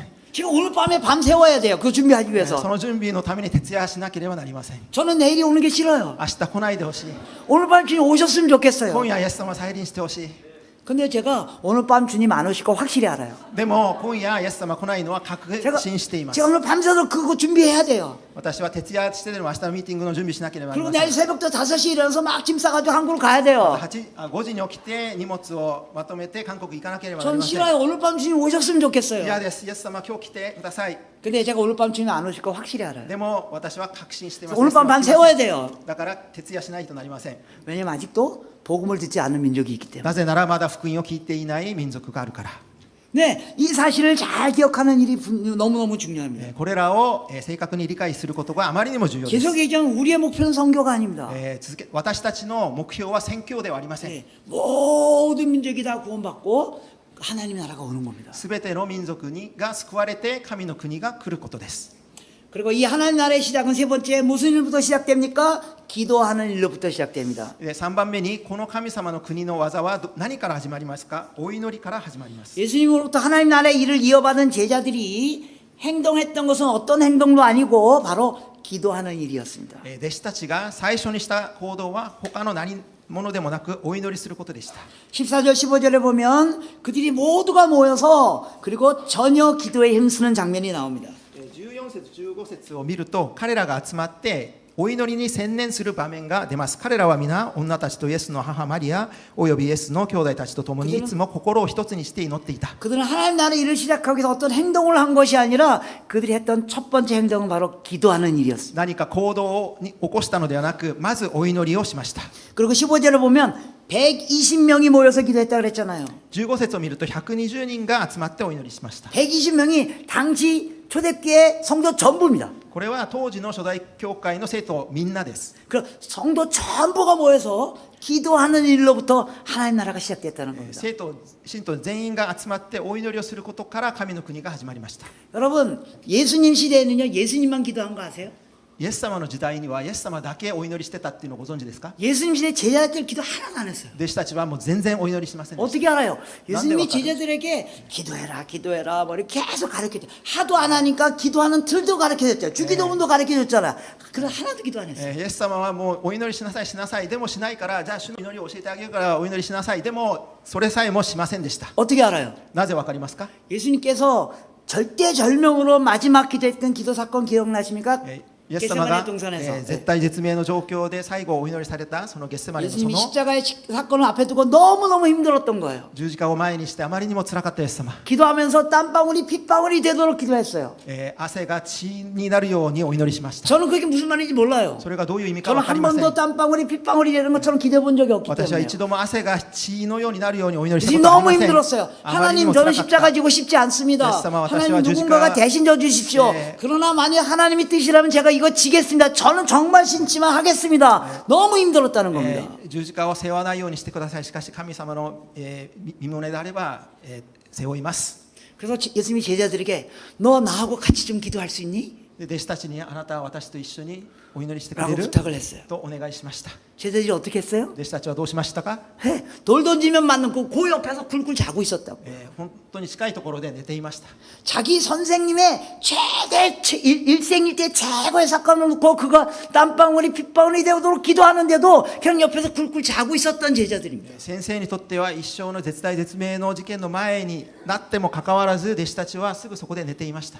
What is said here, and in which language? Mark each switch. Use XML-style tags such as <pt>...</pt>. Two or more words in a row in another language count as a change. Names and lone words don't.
<ko>지금 오늘 밤에 밤 새워야 돼요. 그거 준비하기</ko> <ja>そ</ja> <ko>위해서.</ko> <ja>の準備のために徹夜しなければなりません。</ja> <ko>저는 내일이 오는 게 싫어요.</ko> <ja>明日来ないでほしい。</ja> <ko>오늘 밤 주님 오셨으면 좋겠어요.</ko> <ja>今夜イエス様再臨してほしい。</ja> <ko>근데 제가 오늘 밤 주님 안 오실 거 확실히 알아요.</ko> <ja>でも今夜イエス様来ないのは確</ja> <ko>제가,</ko> <ja>信しています。</ja> <ko>제가 오늘 밤새도 그거 준비해야 돼요.</ko> <ja>私は徹夜してでも明日のミーティングの準備しなければなり</ja> <ko>그리고</ko> <ja>ません。</ja> <ko>내일 새벽도 5시에 일어나서 막 짐 싸가지고 한국으로 가야 돼요.</ko> <ja>5 時に起きて荷物をまとめて韓国行かなければなり</ja> <ko>전</ko> <ja>ません。</ja> <ko>싫어요. 오늘 밤 주님 오셨으면 좋겠어요.</ko> <ja>嫌です。イエス様今日来てください。</ja> <ko>근데 제가 오늘 밤 주님 안 오실 거 확실히 알아요.</ko> <ja>でも私は確信しています。</ja> <ko>오늘 밤 밤 새워야 돼요.</ko> <ja>だから徹夜しないとなりません。</ja> <ko>왜냐면 아직도 복음을 듣지 않은 민족이 있기 때문에.</ko> <ja>なぜならまだ福音を聞いていない民族があるから。</ja> <ko>네, 이 사실을 잘 기억하는 일이 너무너무 중요합니다.</ko> <ja>これらを正確に理解することがあまりにも重要です。</ja> <ko>계속 얘기하면 우리의 목표는 선교가 아닙니다.</ko> <ja>私たちの目標は宣教ではありません。</ja> <ko>네, 모든 민족이 다 구원받고 하나님의 나라가 오는 겁니다.</ko> <ja>すべての民族が救われて神の国が来ることです。</ja> <ko>그리고 이 하나님 나라의 시작은 세 번째 무슨 일부터 시작됩니까? 기도하는 일로부터 시작됩니다.</ko> <ja>3 番目にこの神様の国の技は何から始まりますか？お祈りから始まります。</ja> <ko>예수님으로부터 하나님 나라의 일을 이어받은 제자들이 행동했던 것은 어떤 행동도 아니고 바로 기도하는 일이었습니다.</ko> <ja>弟子たちが最初にした行動は他の何ものでもなくお祈りすることでした。</ja> <ko>14절 15절에 보면 그들이 모두가 모여서 그리고 전혀 기도에 힘쓰는 장면이 나옵니다.</ko> <ja>14 節15節を見ると彼らが集まってお祈りに専念する場面が出ます。彼らは皆女たちとイエスの母マリアおよびイエスの兄弟たちと共にいつも心を一つにして祈っていた。</ja> <ko>그들은 하나님 나라의 일을 시작하기 위해서 어떤 행동을 한 것이 아니라 그들이 했던 첫 번째 행동은 바로 기도하는 일이었습니다.</ko> <ja>何か行動を起こしたのではなくまずお祈りをしました。</ja> <ko>그리고 15절을 보면 120명이 모여서 기도했다 그랬잖아요.</ko> <ja>15 節を見ると120人が集まってお祈りしました。</ja> <ko>120명이 당시 초대교회 성도 전부입니다.</ko> <ja>これは当時の初代教会の生徒みんなです。</ja> <ko>그 성도 전부가 모여서 기도하는 일로부터 하나님 나라가 시작됐다는 겁니다.</ko> <ja>生徒信徒全員が集まってお祈りをすることから神の国が始まりました。</ja> <ko>여러분 예수님 시대에는요 예수님만 기도한 거 아세요?</ko> <ja>イエス様の時代にはイエス様だけお祈りしてたっていうのをご存知ですか？</ja> <ko>예수님 시대 제자들 기도 하나도 안 했어요.</ko> <ja>弟子たちはもう全然お祈りしませんでした。</ja> <ko>어떻게 알아요? 예수님이 난데 제자들에게 기도해라 기도해라 뭐 이렇게 계속 가르쳐줘. 하도 안 하니까 기도하는 틀도 가르쳐줬죠. 주기도문도 가르쳐줬잖아. 그래 하나도 기도 안 했어요.</ko> <ja>イエス様はもうお祈りしなさいしなさいでもしないからじゃあ主の祈りを教えてあげるからお祈りしなさいでもそれさえもしませんでした。</ja> <ko>어떻게 알아요?</ko> <ja>なぜわかりますか？</ja> <ko>예수님께서 절대절명으로 마지막 기도했던 기도 사건 기억나십니까?</ko> <ja>イエス様が</ja> <ko>겟세마네 동산에서</ko> <ja>絶対絶命の状況で最後お祈りされたそのゲッセマネのそ</ja> <ko>예수님이</ko> <ja>の</ja> <ko>십자가의 사건을 앞에 두고 너무너무 힘들었던 거예요.</ko> <ja>十字架を前にしてあまりにも辛かったイエス様、</ja> <ko>기도하면서 땀방울이 핏방울이 되도록 기도했어요.</ko> <ja>汗が血になるようにお祈りしました。</ja> <ko>저는 그게 무슨 말인지 몰라요.</ko> <ja>それがどういう意味か</ja> <ko>저는</ko> <ja>分かり</ja> <ko>한</ko> <ja>ません。</ja> <ko>번도 땀방울이 핏방울이 되는 것처럼 기도해 본 적이 없기</ko> <ja>私は</ja> <ko>때문에</ko> <ja>一度も汗が血のようになるようにお祈りした</ja> <ko>예수님</ko> <ja>ことはあり</ja> <ko>너무</ko> <ja>ません。</ja> <ko>힘들었어요.</ko> <ja>あまりに</ja> <ko>하나님</ko> <ja>も</ja> <ko>저는</ko> <ja>辛かっ</ja> <ko>십자가</ko> <ja>た。</ja> <ko>지고 싶지 않습니다. 예수様, 하나님</ko> <ja>私は</ja> <ko>누군가가</ko> <ja>十字架-</ja> <ko>대신 져주십시오. 네. 그러나 만약 하나님이 뜻이라면 제가 이거 지겠습니다. 저는 정말 신지만 하겠습니다. 너무 힘들었다는 겁니다.</ko> <ja>十字架を背負わないようにしてください。しかし神様の、身胸であれば、背負います。</ja> <ko>그래서 예수님이 제자들에게 너 나하고 같이 좀 기도할 수 있니?</ko> <ja>で弟子たちにあなたは私と一緒にお祈りしてくれ</ja> <ko>라고</ko> <ja>る</ja> <ko>부탁을 했어요.</ko> <ja>とお願いしました。</ja> <ko>제자들이 어떻게 했어요?</ko> <ja>弟子たちはどうしましたか？</ja> <ko>돌 던지면 맞는 그 옆에서 굴굴 자고 있었다고.</ko> <ja>本当に近いところで寝ていました。</ja> <ko>자기 선생님의 일생일대 최고의 사건을 놓고 그가 땀방울이 핏방울이 되도록 기도하는데도 그냥 옆에서 굴굴 자고 있었던 제자들입니다.</ko> <ja>先生にとっては一生の絶大絶命の事件の前になってもかかわらず弟子たちはすぐそこで寝ていました。</ja>